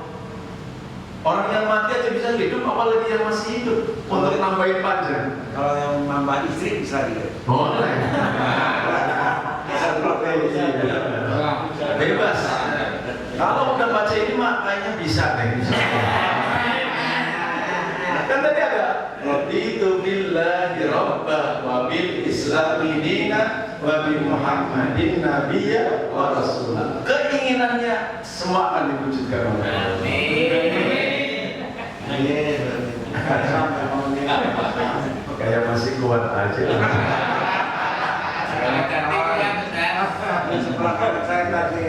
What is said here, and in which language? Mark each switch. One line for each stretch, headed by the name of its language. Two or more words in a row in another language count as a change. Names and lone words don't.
Indonesian: Orang yang mati aja bisa hidup, apalagi yang masih hidup untuk nambahin panjang. Kalau yang nambah istri bisa gitu. Boleh. Bebas. Kalau udah baca ini mah kayaknya bisa deh. Kan tadi ada
Arabic: رضيت بالله ربا وبالإسلام دينا وبمحمد نبيا ورسولا.
Indonesian: Keinginannya semua akan diwujudkan oleh Allah. Kayak masih kuat aja. Saya tadi.